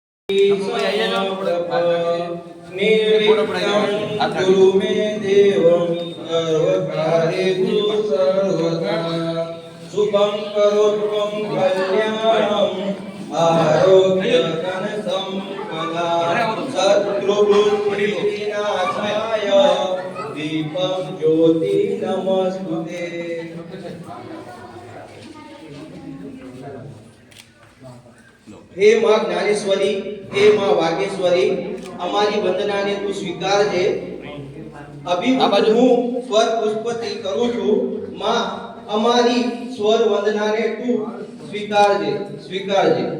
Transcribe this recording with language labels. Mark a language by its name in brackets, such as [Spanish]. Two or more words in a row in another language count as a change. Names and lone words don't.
[Sanskrit] गुरु में देवं सर्वकार्येषु सर्वदा शुभं करोत्वं कल्याणं आरोग्यधन संपदा शत्रुबुद्धिविनाशाय दीपं ज्योति नमस्तुते। [Hindi] हे मां ज्ञानेश्वरी, हे मां वागेश्वरी, [Gujarati] અમારી વંદનાને તું સ્વીકારજે। અભિવંદન હું સ્વર પુષ્પથી કરું છું માં, અમારી સ્વર વંદનાને તું સ્વીકારજે, સ્વીકારજે।